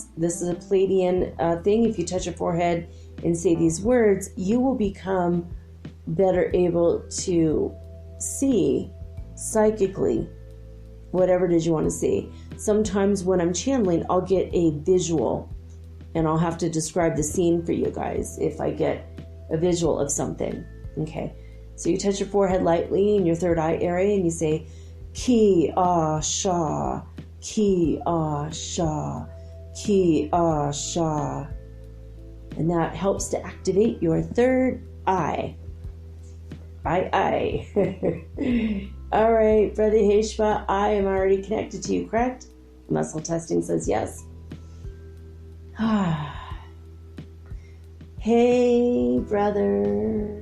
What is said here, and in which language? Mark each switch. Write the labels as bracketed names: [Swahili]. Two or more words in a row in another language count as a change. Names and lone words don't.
[English] This is a Palladian thing. If you touch your forehead and say these words, you will become better able to see psychically whatever it is you want to see. Sometimes when I'm channeling, I'll get a visual, and I'll have to describe the scene for you guys if I get a visual of something. Okay, so you touch your forehead lightly in your third eye area, and you say, Ki Ah Sha, Ki Ah Sha, Ki Ah Sha. And that helps to activate your third eye. Aye. All right, Brother Yeheshua, I am already connected to you, correct? Muscle testing says yes. Hey, brother.